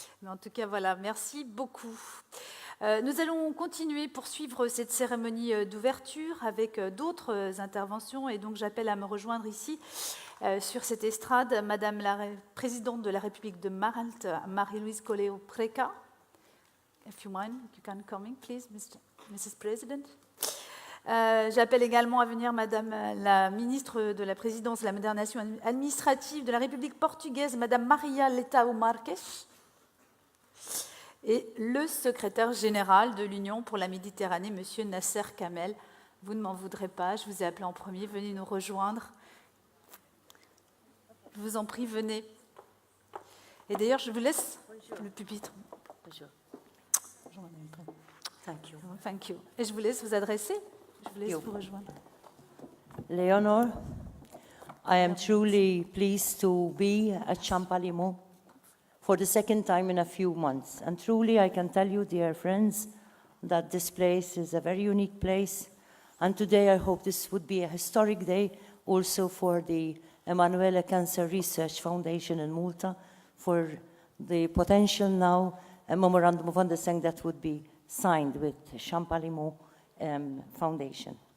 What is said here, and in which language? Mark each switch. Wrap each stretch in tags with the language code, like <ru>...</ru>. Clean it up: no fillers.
<fr>Mais en tout cas, voilà, merci beaucoup. Nous allons continuer, poursuivre cette cérémonie d'ouverture avec d'autres interventions. Et donc, j'appelle à me rejoindre ici, sur cette estrade, Madame la Présidente de la République de Malte, Marie-Louise Coleo Preca.</fr> <en>If you mind, you can come in, please, Mrs. President.</en> <fr>J'appelle également à venir Madame la ministre de la Présidence de la Modernisation administrative de la République portugaise, Madame Maria Leitão Marques, et le secrétaire général de l'Union pour la Méditerranée, Monsieur Nasser Kamel. Vous ne m'en voudrez pas, je vous ai appelé en premier, venez nous rejoindre. Je vous en prie, venez. Et d'ailleurs, je vous laisse le pupitre. Bonjour. Bonjour, Madame.</fr> <en>Thank you. Thank you.</en> <fr>Et je vous laisse vous adresser. Je vous laisse vous rejoindre.</fr> <en>Leonor, I am truly pleased to be at Champalimaud for the second time in a few months. And truly, I can tell you, dear friends, that this place is a very unique place. And today, I hope this would be a historic day also for the Emanuele Cancer Research Foundation in Malta, for the potential now a memorandum of understanding that would be signed with Champalimaud Foundation.</en>